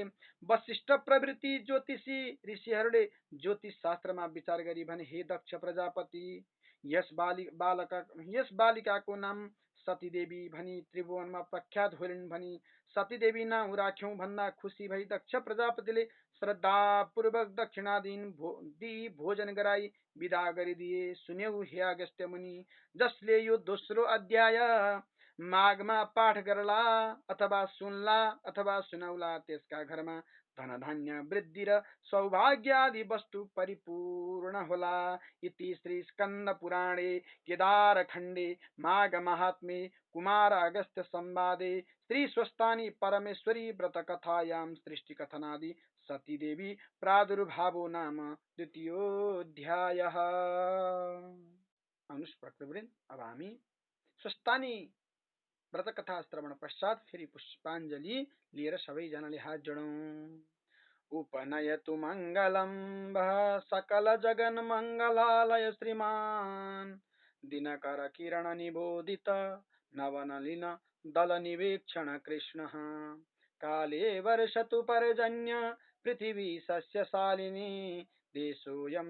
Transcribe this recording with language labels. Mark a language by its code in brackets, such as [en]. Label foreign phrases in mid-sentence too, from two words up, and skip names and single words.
[ne] वशिष्ठ प्रवृत्ति ज्योतिषी ऋषिहरूले ज्योतिष शास्त्रमा विचार गरी भने हे दक्ष प्रजापति यस बालिकाको नाम सतीदेवी भनी त्रिभुवनमा प्रख्यात होइन् भनी सतीदेवी नाउँ राख्यौं भन्दा खुसी भई दक्ष प्रजापतिले श्रद्धापूर्वक दक्षिणा दिई भोजन गराई विदा गरिदिए। सुन्यौ हे अगस्त्य मुनि, जसले यो दोस्रो अध्याय माघमा पाठ गरला अथवा सुनला अथवा सुनौला त्यसका घरमा धन धान्य वृद्धि र सौभाग्य आदि वस्तु परिपूर्ण होला। [sa] इति श्री स्कंद पुराणे केदार खंडे माघ महात्म्ये कुमार अगस्त्य संवादे श्री स्वस्तानी परमेश्वरी व्रत कथायां सृष्टि कथनादि सती देवी प्रादुर्भावो नाम द्वितीयोऽध्यायः। [ne] अब हामी स्वस्तानी व्रत कथा श्रवण पश्चात फेरि पुष्पाञ्जली लिएर सबैजनाले हात जोडौं। [sa] उपनयतु मङ्गलं वः सकल जगन मङ्गलालय श्रीमान् दिनकर किरण निबोधित नवनलिन दल निवेक्षण कृष्णः काले वर्षतु पर्जन्य पृथिवी सस्यशालिनी देशोऽयं